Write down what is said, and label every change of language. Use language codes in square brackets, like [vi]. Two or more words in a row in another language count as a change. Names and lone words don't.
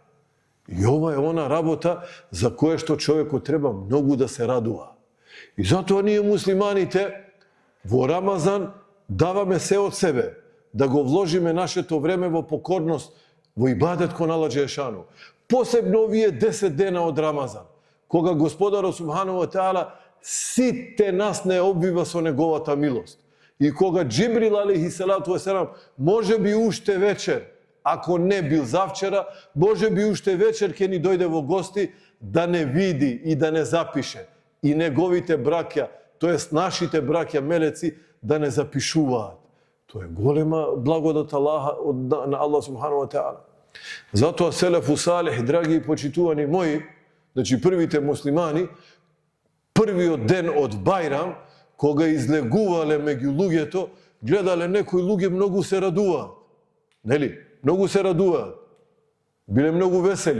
[mk] И ова е она работа за која што човекот треба многу да се радува. И затоа ние муслиманите во Рамазан даваме се од себе, да го вложиме нашето време во покорност, во ибадет кон Аллах џелешану. Посебно овие 10 дена од Рамазан, кога Господарот [ar] سبحانه وتعالى [mk] сите нас не обвива со неговата милост. И кога Џибрил [ar] عليه الصلاة والسلام, [mk] може би уште вечер, ако не бил завчера, може би уште вечер ќе ни дојде во гости да не види и да не запише. И неговите браќа, тоест нашите браќа мелеци, да не запишуваат. Тоа е голема благодат на [ar] الله سبحانه وتعالى. [mk] Затоа [ar] السلف الصالح, [mk] драги и почитувани мои, значи првите муслимани, првиот ден од Бајрам, кога излегувале меѓу луѓето, гледале некои луѓе многу се радуваат. Нели? Многу се радуваат. Биле многу весели.